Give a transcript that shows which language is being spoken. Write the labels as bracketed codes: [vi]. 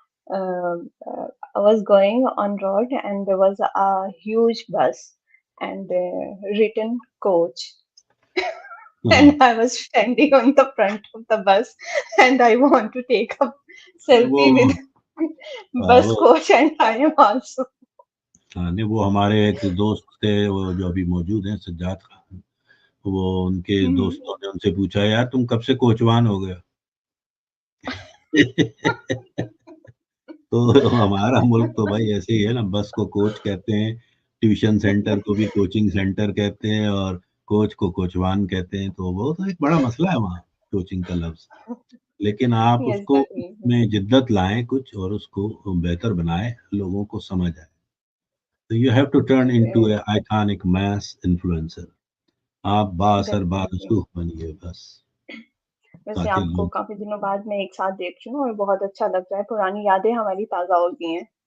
[en] I was going on road and there was a huge bus and written coach. And I was standing on the front of the bus and I want to take a selfie with bus coach and I am also. [ur] نہیں, وہ ہمارے ایک دوست تھے وہ جو ابھی موجود ہیں, سجاد خان, وہ ان کے دوستوں نے ان سے پوچھا یار تم کب سے کوچوان ہو گیا. تو ہمارا ملک تو بھائی ایسے ہی ہے نا, بس کو کوچ کہتے ہیں, ٹیوشن سینٹر کو بھی کوچنگ سینٹر کہتے ہیں, اور کوچ کو کوچوان کہتے ہیں. تو وہ تو ایک بڑا مسئلہ ہے وہاں کوچنگ کا لفظ. لیکن آپ اس کو میں جدت لائیں کچھ اور اس کو بہتر بنائیں, لوگوں کو سمجھ آئے. [en] So you have to turn into an iconic mass influencer. [ur] آپ باثر بارسوخ بنیے بس. ویسے آپ کو کافی دنوں بعد میں ایک ساتھ دیکھ رہی ہوں اور بہت اچھا لگ رہا ہے, پرانی یادیں ہماری تازہ ہو گئی ہیں.